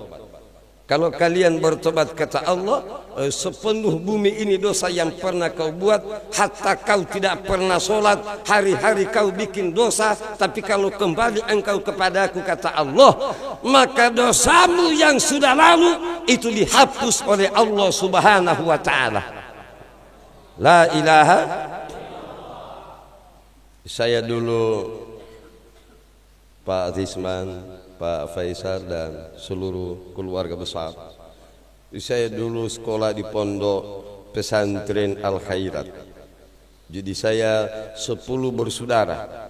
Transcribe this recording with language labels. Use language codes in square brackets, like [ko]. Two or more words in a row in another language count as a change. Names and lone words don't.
[id] Kalau kalian bertobat, kata Allah, sepenuh bumi ini dosa yang pernah kau buat, hatta kau tidak pernah sholat, hari-hari kau bikin dosa, tapi kalau kembali engkau kepadaku, kata Allah, maka dosamu yang sudah lalu itu dihapus oleh Allah [ar] Subhanahu wa ta'ala. La ilaha. [id] Saya dulu, Pak Rizman, Pak Faisal dan seluruh keluarga besar, saya dulu sekolah di pondok pesantren Al Khairat. Jadi saya 10 bersaudara.